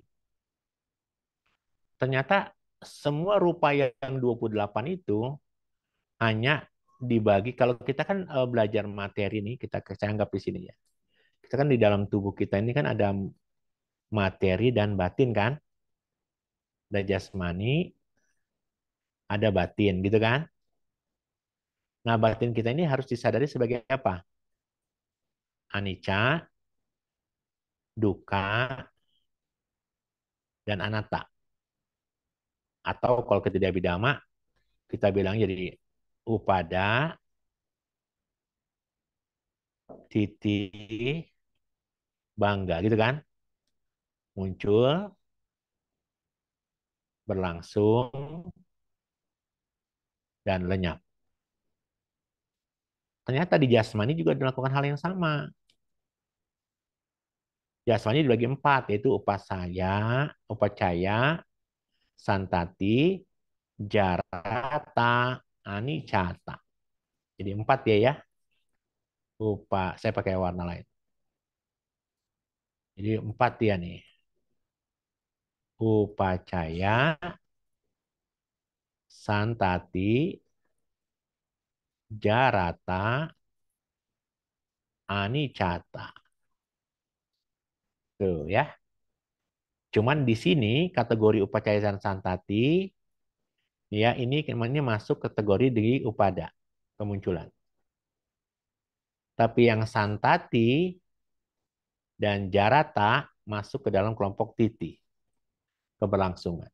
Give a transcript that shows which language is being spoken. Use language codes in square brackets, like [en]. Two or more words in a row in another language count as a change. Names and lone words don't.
[id] Ternyata semua rupa yang 28 itu hanya dibagi, kalau kita kan belajar materi nih, saya anggap di sini ya. Kita kan di dalam tubuh kita ini kan ada materi dan batin kan? Ada jasmani, ada batin gitu kan? Nah, batin kita ini harus disadari sebagai apa? [pi] Anicca, dukkha, [id] dan anatta. Atau kalau kita tidak bidama, kita bilang jadi [pi] upada, titi, bangga [id] gitu kan? Muncul, berlangsung, dan lenyap. ternyata di jasmani juga dilakukan hal yang sama. Jasmani dibagi empat, yaitu [pi] upacaya, santati, jarata, anicata. [id] Jadi empat ya ya. Saya pakai warna lain. Jadi empat dia nih. [pi] Upacaya, santati, jarata, anicata. [id] Tuh ya. Cuman di sini kategori upacaya dan santati ya ini masuk kategori di upada kemunculan. Tapi yang santati dan jarata masuk ke dalam kelompok titi keberlangsungan.